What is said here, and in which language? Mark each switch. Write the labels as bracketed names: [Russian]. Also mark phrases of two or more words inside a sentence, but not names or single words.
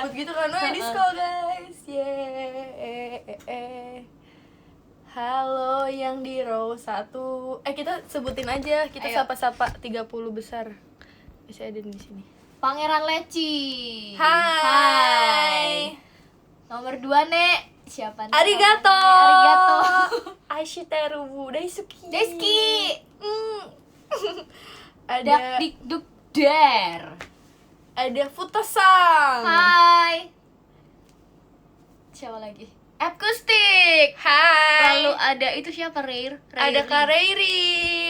[Indonesian] gabut gitu kan. Oh, [English] disco guys. [Indonesian] Halo yang di row 1. Kita sebutin aja. Kita Ayo. sapa-sapa 30 besar. Masih ada di sini. Pangeran Leci. Hai. Nomor 2, Nek. Siapa nih? Arigato. Arigato. Aishiteru Daisuki. Deski. Ada Dak dik duk der. ada Futasang. Hai. Siapa lagi? Akustik. Hai. Lalu ada itu siapa, Rare? Ada Kak Reiri.